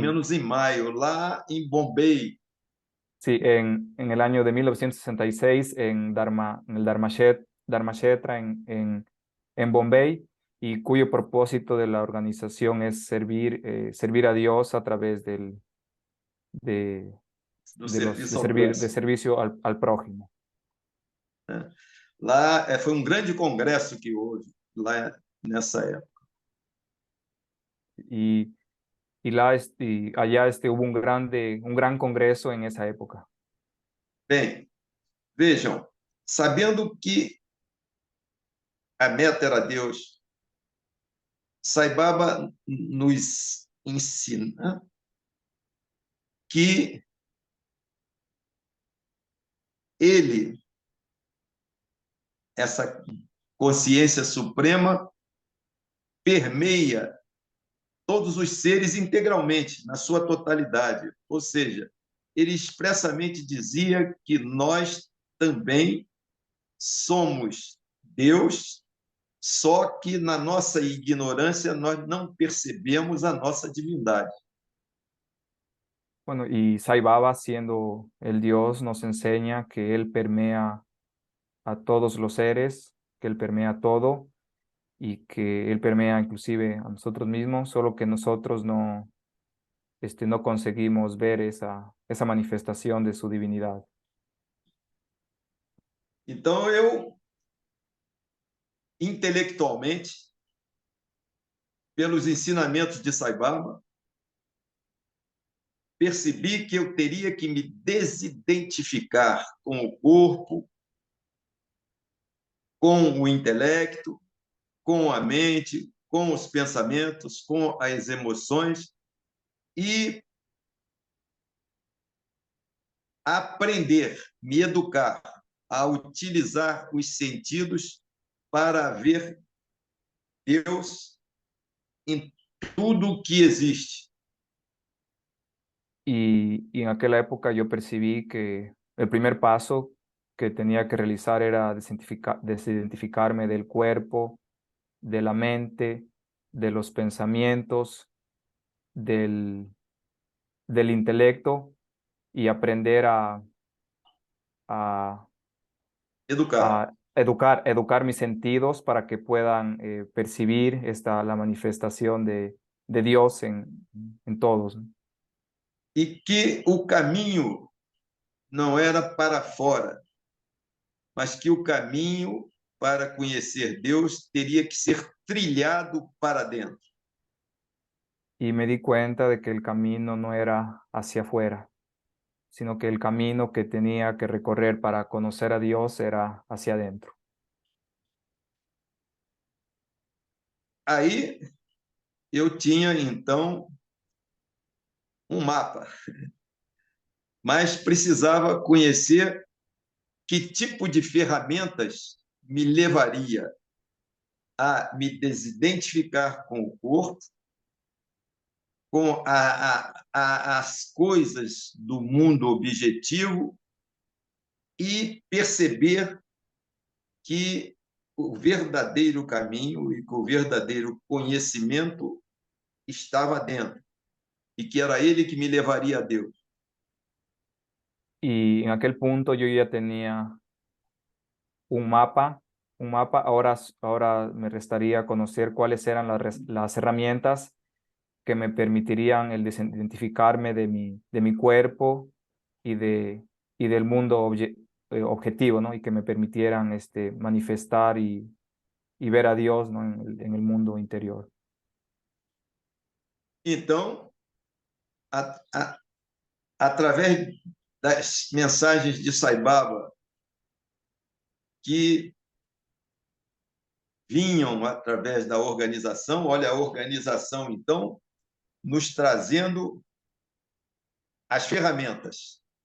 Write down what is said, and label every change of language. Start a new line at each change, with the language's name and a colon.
Portuguese: menos em maio, lá em Bombay.
Spanish: sí, en el año de 1966 en el Dharma Kshetra en Bombay, y cuyo propósito de la organización es servir a Dios a través de,
Portuguese: Do serviço ao de próximo.
Spanish: servicio al prójimo.
Portuguese: Né? Lá foi um grande congresso que houve lá nessa época.
Spanish: Y, y allá hubo un gran congreso en esa época.
Portuguese: Bem, vejam, sabendo que a meta era Deus, Sai Baba nos ensina que ele, essa consciência suprema, permeia todos os seres integralmente, na sua totalidade. Ou seja, ele expressamente dizia que nós também somos Deus, só que na nossa ignorância nós não percebemos a nossa divindade.
Spanish: Bueno, y Sai Baba, siendo el Dios, nos enseña que Él permea a todos los seres, que Él permea todo y que Él permea inclusive a nosotros mismos, solo que nosotros no conseguimos ver esa manifestación de su divinidad.
Portuguese: Então, eu, intelectualmente, pelos ensinamentos de Sai Baba, percebi que eu teria que me desidentificar com o corpo, com o intelecto, com a mente, com os pensamentos, com as emoções e aprender, me educar a utilizar os sentidos para ver Deus em tudo que existe.
Spanish: Y en aquella época yo percibí que el primer paso que tenía que realizar era desidentificarme del cuerpo, de la mente, de los pensamientos, del intelecto, y aprender a, Educar. a educar mis sentidos para que puedan percibir la manifestación de Dios en todos, ¿no?
Portuguese: e que o caminho não era para fora, mas que o caminho para conhecer Deus teria que ser trilhado para dentro.
Spanish: Y me di cuenta de que el camino no era hacia afuera, sino que el camino que tenía que recorrer para conocer a Dios era hacia adentro.
Portuguese: Aí eu tinha, então, um mapa, mas precisava conhecer que tipo de ferramentas me levaria a me desidentificar com o corpo, com as coisas do mundo objetivo e perceber que o verdadeiro caminho e que o verdadeiro conhecimento estava dentro e que era ele que me levaria a Deus.
Spanish: Y en aquel punto yo ya tenía un mapa, ahora me restaría conocer cuáles eran las herramientas que me permitirían el desidentificarme de mi cuerpo y, y del mundo objetivo, ¿no? Y que me permitieran manifestar y ver a Dios, ¿no? En el mundo interior.
Portuguese: Então, através das mensagens de Sai Baba, que vinham através da organização, olha a organização, então, nos trazendo as ferramentas.